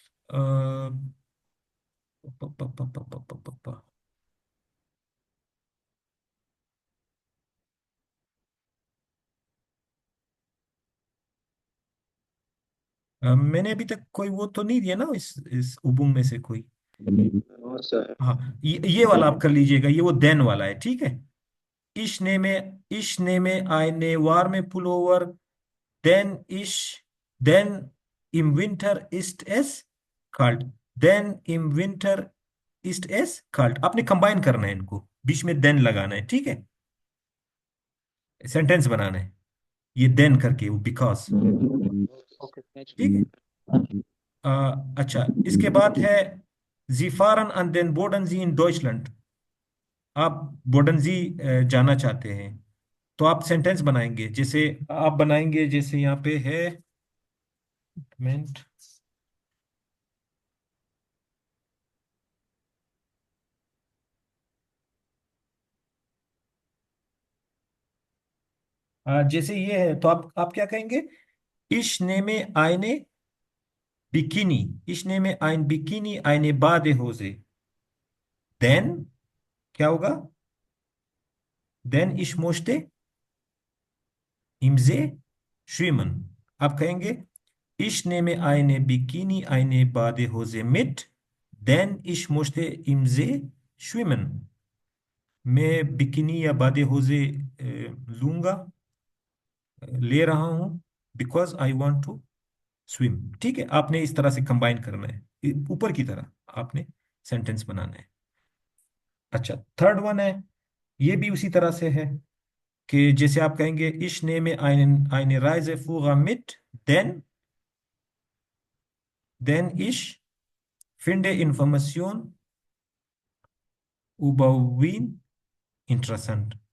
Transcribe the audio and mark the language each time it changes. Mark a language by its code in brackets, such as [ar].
[hi] अ, प- प- प- प- प- प- प- प- मैंने अभी तक कोई वो तो नहीं दिया ना इस उबुंग में से कोई। [en] No sir. [hi] हाँ ये वाला आप कर लीजिएगा, ये वो देन वाला है। ठीक है। [de] Ich nehme eine warme Pullover, denn denn im Winter ist es kalt। Denn im Winter ist es kalt। [hi] आपने कंबाइन करना है इनको, बीच में देन लगाना है। ठीक है। सेंटेंस बनाना है ये देन करके, वो बिकॉज। [en] okay [hi] ठीक है। अच्छा इसके बाद है [de] Sie fahren an den Bodensee in Deutschland। [hi] आप बोडनजी जाना चाहते हैं, तो आप सेंटेंस बनाएंगे, जैसे आप बनाएंगे जैसे यहाँ पे है मिनट। जैसे ये है तो आप क्या कहेंगे? [de] Ich nehme eine Bikini। Ich nehme ein Bikini, eine Badehose। [hi] Then क्या होगा? [de] Then ich möchte im See schwimmen। [hi] आप कहेंगे [de] Ich nehme eine Bikini, eine Badehose mit, denn ich möchte im See schwimmen। [hi] मैं बिकिनी या बादे होजे लूंगा, ले रहा हूं [en] Because I want to swim. [hi] ठीक है, आपने इस तरह से कंबाइन करना है, ऊपर की तरह आपने सेंटेंस बनाना है। अच्छा, थर्ड वन है, ये भी उसी तरह से है कि जैसे आप कहेंगे [de] ich nehme eine Reise für mit, denn ich finde Information über Wien interessant।